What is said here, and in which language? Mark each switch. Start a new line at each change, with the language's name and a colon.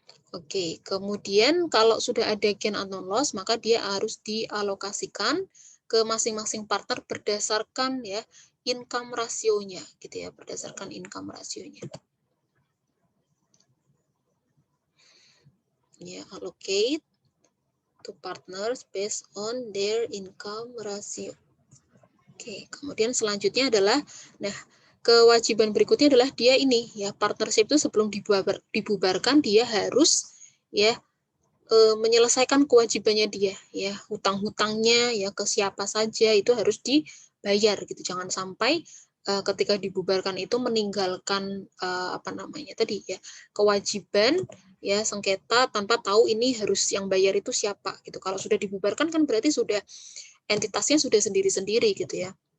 Indonesian: Oke, kemudian kalau sudah ada gain atau loss, maka dia harus dialokasikan ke masing-masing partner berdasarkan ya income rasionya, gitu ya, berdasarkan income rasionya.
English: Ya, allocate to partners based on their income ratio.
Indonesian: Oke, kemudian selanjutnya adalah, nah kewajiban berikutnya adalah dia ini ya partnership itu sebelum dibubarkan dia harus ya menyelesaikan kewajibannya dia ya hutang-hutangnya ya ke siapa saja itu harus dibayar gitu jangan sampai ketika dibubarkan itu meninggalkan apa namanya tadi ya kewajiban ya sengketa tanpa tahu ini harus yang bayar itu siapa gitu kalau sudah dibubarkan kan berarti sudah entitasnya sudah sendiri-sendiri gitu ya